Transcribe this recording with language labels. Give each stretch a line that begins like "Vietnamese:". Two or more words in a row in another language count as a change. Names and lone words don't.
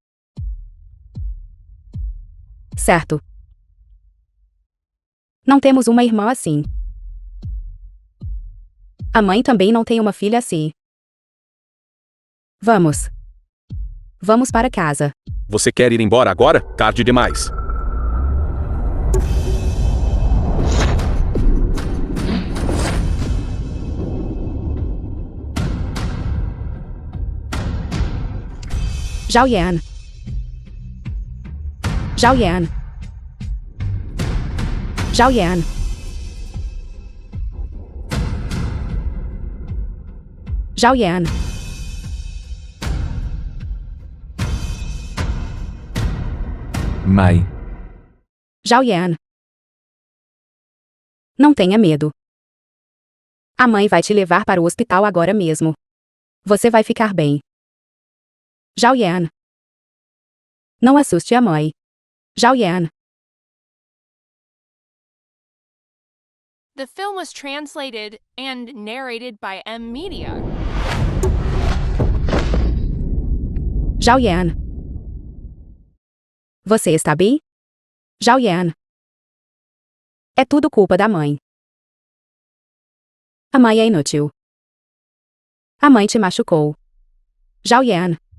Portuguese: Certo. Não temos uma irmã assim. A mãe também não tem uma filha assim. Vamos. Vamos para casa. Você quer ir embora agora? Tarde demais. Zhao Yan. Zhao Yan. Zhao Yan. Zhao Yan. Mãe. Zhao Yan. Não tenha medo. A mãe vai te levar para o hospital agora mesmo. Você vai ficar bem. Zhao Yan. Não assuste a mãe. Zhao Yan.
English: The film was translated and narrated by M Media.
Portuguese: Zhao Yan. Você está bem? Zhao Yan. É tudo culpa da mãe. A mãe é inútil. A mãe te machucou. Zhao Yan.